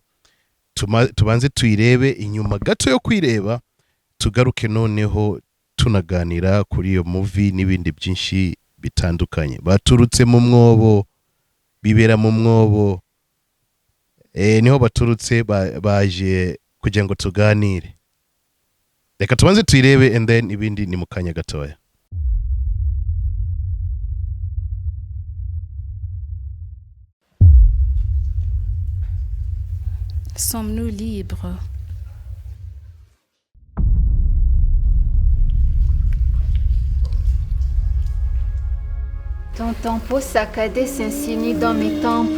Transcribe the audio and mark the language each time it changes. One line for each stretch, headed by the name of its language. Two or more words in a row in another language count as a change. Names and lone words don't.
Kinyarwanda: Tubanze tuyirebe, inyuma gato yo kwireba tugaruke noneho tunaganira kuri iyo movie n'ibindi byinshi bitandukanye. Baturutse mu mwobo, bibera mu mwobo, niho baturutse baje kugira ngo tuganire. Reka tubanze tuyirebe
English: and then
Kinyarwanda: ibindi ni mukanya gatoya.
French: Sommes-nous libres? Ton tempo saccadé s'insinue dans mes tempes.